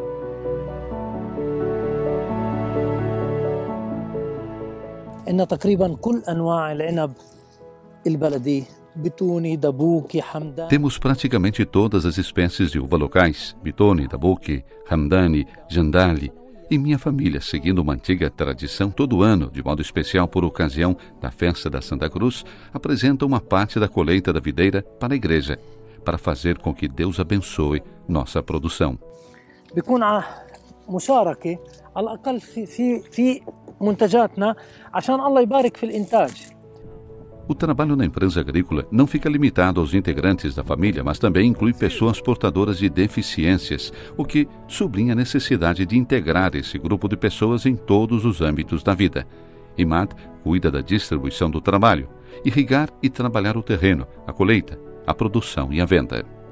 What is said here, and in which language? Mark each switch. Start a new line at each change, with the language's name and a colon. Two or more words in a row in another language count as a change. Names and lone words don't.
Portuguese: Temos praticamente todas as espécies de uva locais, Bitone, Dabuque, Hamdani, Jandali, E minha família, seguindo uma antiga tradição, todo ano, de modo especial por ocasião da festa da Santa Cruz, apresenta uma parte da colheita da videira para a igreja, para fazer com que Deus abençoe nossa produção.
Arabic: مشاركة على الأقل في منتجاتنا عشان الله يبارك في الإنتاج.
Portuguese: O trabalho na empresa agrícola não fica limitado aos integrantes da família, mas também inclui pessoas portadoras de deficiências, o que sublinha a necessidade de integrar esse grupo de pessoas em todos os âmbitos da vida. Imad cuida da distribuição do trabalho, irrigar e trabalhar o terreno, a colheita, a produção e a venda.